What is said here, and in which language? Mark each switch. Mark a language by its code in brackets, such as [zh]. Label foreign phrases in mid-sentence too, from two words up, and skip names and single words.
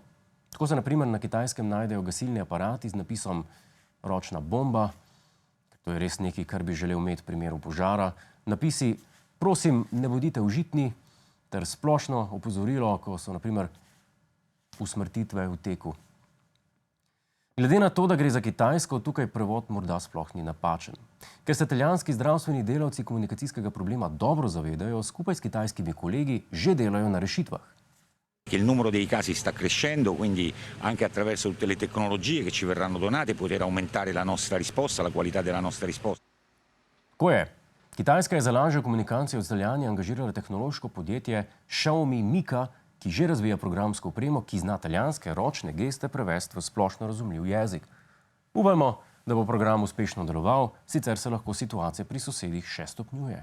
[sl] Tako se na primer na Kitajskem najdejo gasilni aparati z napisom ročna bomba, to je res nekaj, kar bi želel imeti v primeru požara, napisi prosim, ne bodite užitni, ter splošno opozorilo, ko so na primer usmrtitve v teku. Glede na to, da gre za Kitajsko, tukaj prevod morda sploh ni napačen. Ker se italijanski zdravstveni delavci komunikacijskega problema dobro zavedajo, skupaj s kitajskimi kolegi že delajo na rešitvah. [it] Il numero dei casi sta crescendo, quindi anche attraverso tutte le tecnologie che ci verranno donate poter aumentare la nostra risposta, la qualità della nostra risposta. [sl] Tako je. Kitajska je za lažjo komunikacijo z Italijani angažirala tehnološko podjetje Xiaomi Mika, ki že razvija programsko opremo, ki zna italijanske ročne geste prevesti v splošno razumljiv jezik. Upajmo, da bo program uspešno deloval, sicer se lahko situacija pri sosedih še stopnjuje.